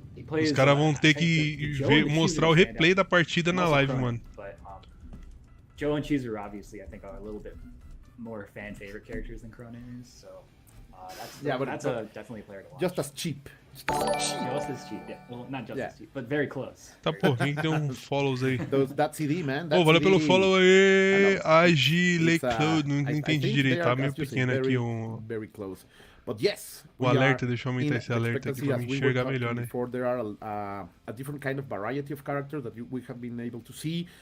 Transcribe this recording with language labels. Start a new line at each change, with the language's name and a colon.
Portuguese: os caras vão ter que mostrar o replay da partida na live, mano.
English: Joe and Chizuru, obviously, I think are a little bit more fan favorite characters than Cronin is, so that's definitely a player to watch. Just as cheap. Just as cheap, yeah. Well, not just as cheap, but very close.
Portuguese: Tá, pô, quem deu um follows aí?
English: That CD, man.
Portuguese: Pô, valeu pelo follow aí, Agile, não entendi direito, tá meio pequeno aqui
English: Very close. But yes,
Portuguese: o alerta, deixa eu aumentar esse alerta aqui pra me enxergar melhor, né?
English: There are a different kind of variety of characters that we have been able to see.